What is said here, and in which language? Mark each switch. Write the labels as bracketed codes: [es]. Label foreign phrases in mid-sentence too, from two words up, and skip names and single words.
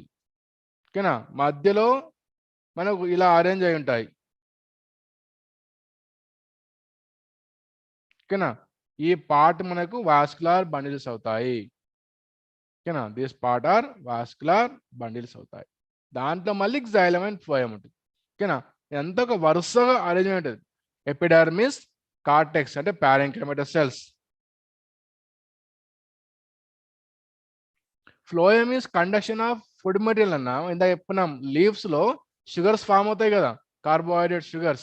[te] ఓకేనా? మధ్యలో మనకు ఇలా అరేంజ్ అయి ఉంటాయి. ఓకేనా? ఈ పార్ట్ మనకు [en] vascular bundles [te] అవుతాయి. ఓకేనా? [en] this part are vascular bundles అవుతాయి. [te] దాంట్లో మళ్ళీ [en] xylem and phloem [te] ఉంటుంది. ఓకేనా? ఎంత ఒక వరుసగా అరేంజ్మెంట్. [en] epidermis, cortex అంటే parenchymatous cells. phloem is conduction of food material అన్న. [te] ఇందాక చెప్పుకున్నాం లీవ్స్ లో [en] sugars form [te] అవుతాయి కదా, [en] carbohydrate sugars.